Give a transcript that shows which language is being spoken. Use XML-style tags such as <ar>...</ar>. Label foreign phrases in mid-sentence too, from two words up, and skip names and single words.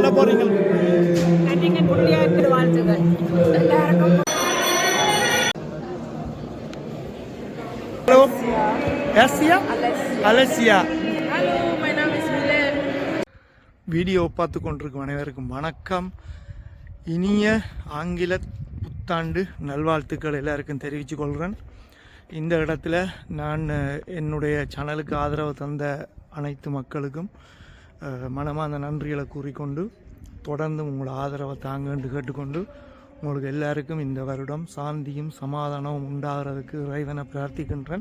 <ta>போறீங்க? ஹலோ,</ta> <de>Asia? Alessia. Hallo, mein Name ist Milen.</de> <ta>வீடியோ பார்த்து கொண்டிருக்கும் அனைவருக்கும் வணக்கம். இனிய ஆங்கில புத்தாண்டு நல்வாழ்த்துக்கள் எல்லாருக்கும் தெரிவித்து கொள்கிறேன். இந்த இடத்துல நான் என்னுடைய சேனலுக்கு ஆதரவு தந்த அனைத்து மக்களுக்கும் மனமார்ந்த நன்றிகளை கூறிக்கொண்டு தொடர்ந்து உங்களோட ஆதரவை தாங்கன்னு கேட்டுக்கொண்டு உங்களுக்கு எல்லாருக்கும் இந்த வருடம் சாந்தியும் சமாதானமும் உண்டாகிறதுக்கு இறைவனை பிரார்த்திக்கின்றேன்.</ta>